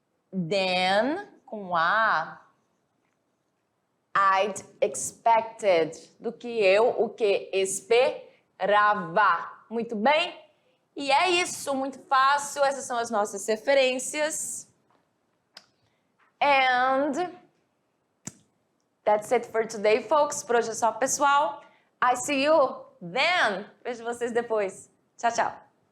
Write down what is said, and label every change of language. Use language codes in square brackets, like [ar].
[en] Then, com I'd expected. [pt] O que esperava. Muito bem? E é isso, muito fácil. Essas são as nossas referências. [en] And that's it for today, folks. [pt] Por hoje é só, pessoal. [en] I see you then. [pt] Vejo vocês depois. Tchau, tchau.